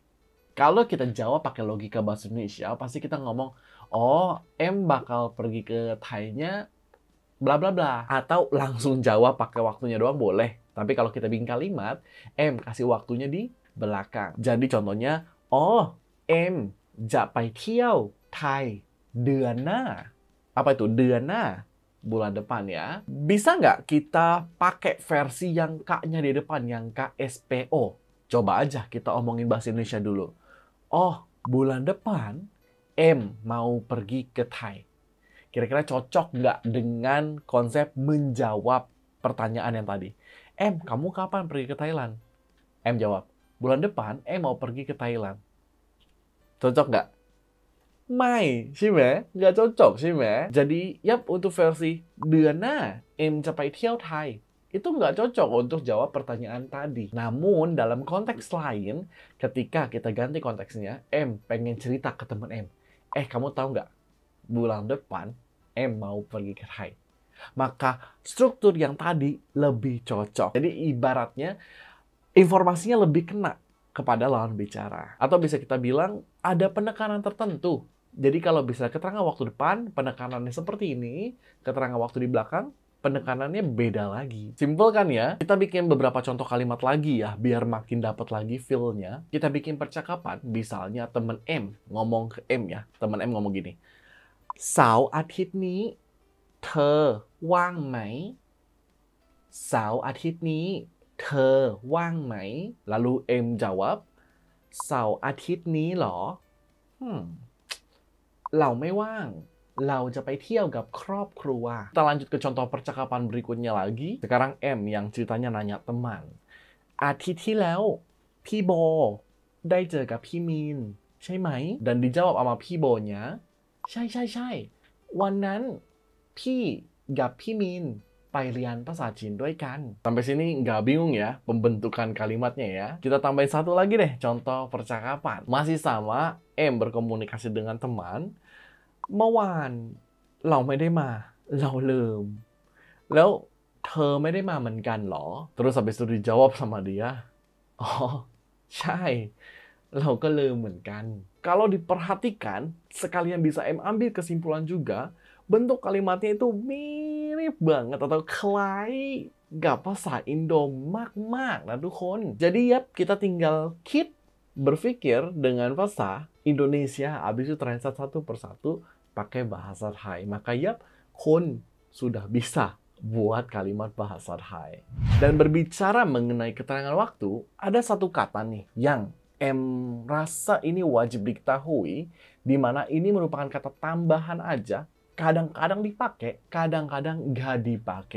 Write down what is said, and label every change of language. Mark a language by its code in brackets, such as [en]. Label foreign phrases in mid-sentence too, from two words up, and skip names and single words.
[id] Kalau kita jawab pakai logika bahasa Indonesia, pasti kita ngomong, oh, M bakal pergi ke Thai-nya bla bla bla. Atau langsung jawab pakai waktunya doang boleh. Tapi kalau kita bikin kalimat, M kasih waktunya di belakang. Jadi contohnya, [th] oh, M จะไปเที่ยวไทยเดือนหน้า. [id] Apa itu? [th] เดือนหน้า. [id] Bulan depan ya. Bisa nggak kita pakai versi yang K-nya di depan, yang KSPO? Coba aja kita omongin bahasa Indonesia dulu. Oh, bulan depan M mau pergi ke Thai. Kira-kira cocok nggak dengan konsep menjawab pertanyaan yang tadi? M, kamu kapan pergi ke Thailand? M jawab, bulan depan M mau pergi ke Thailand. Cocok nggak? Mai, sih meh? Nggak cocok sih meh? Jadi, untuk versi [th] เดือนหน้า M จะไปเที่ยวไทย [id] itu nggak cocok untuk jawab pertanyaan tadi. Namun, dalam konteks lain, ketika kita ganti konteksnya, M pengen cerita ke teman M. Kamu tahu nggak? Bulan depan, M mau pergi ke Thai. Maka struktur yang tadi lebih cocok. Jadi ibaratnya informasinya lebih kena kepada lawan bicara. Atau bisa kita bilang ada penekanan tertentu. Jadi kalau bisa keterangan waktu depan, penekanannya seperti ini. Keterangan waktu di belakang, penekanannya beda lagi. Simpel kan ya? Kita bikin beberapa contoh kalimat lagi ya, biar makin dapat lagi feel-nya. Kita bikin percakapan, misalnya temen M ngomong ke M ya. Temen M ngomong gini, [th] เสาร์อาทิตย์นี้เธอว่างไหม เสาร์อาทิตย์นี้เธอว่างไหม [id] lalu M jawab [th] เสาร์อาทิตย์นี้เหรอเราไม่ว่างเราจะไปเที่ยวกับครอบครัว [id] kita lanjut ke contoh percakapan berikutnya lagi. Sekarang M yang ceritanya nanya teman. [th] อาทิตย์ที่แล้วพี่โบได้เจอกับพี่มีนใช่ไหม [id] dan dijawab sama [th] พี่โบnya ใช่วันนั้นพี่กับพี่มีนไปเรียนภาษาจีนด้วยกัน [id] sampai sini nggak bingung ya pembentukan kalimatnya ya. Kita tambahin satu lagi deh contoh percakapan. Masih sama, M berkomunikasi dengan teman. [th] เมื่อวานเราไม่ได้มาเราลืมแล้วเธอไม่ได้มาเหมือนกันเหรอ [id] terus habis itu dijawab sama dia [th] อ๋อใช่เราก็ลืมเหมือนกัน [id] kalau diperhatikan sekalian bisa M ambil kesimpulan juga bentuk kalimatnya itu mirip banget atau [th] คล้ายกับภาษาอินโดมากๆนะทุกคน [id] jadi ya kita tinggal berpikir dengan bahasa Indonesia habis itu translate satu persatu pakai bahasa Thai. Maka ya, kun sudah bisa buat kalimat bahasa Thai. Dan berbicara mengenai keterangan waktu, ada satu kata nih yang M rasa ini wajib diketahui, di mana ini merupakan kata tambahan aja, kadang-kadang dipakai, kadang-kadang nggak dipakai.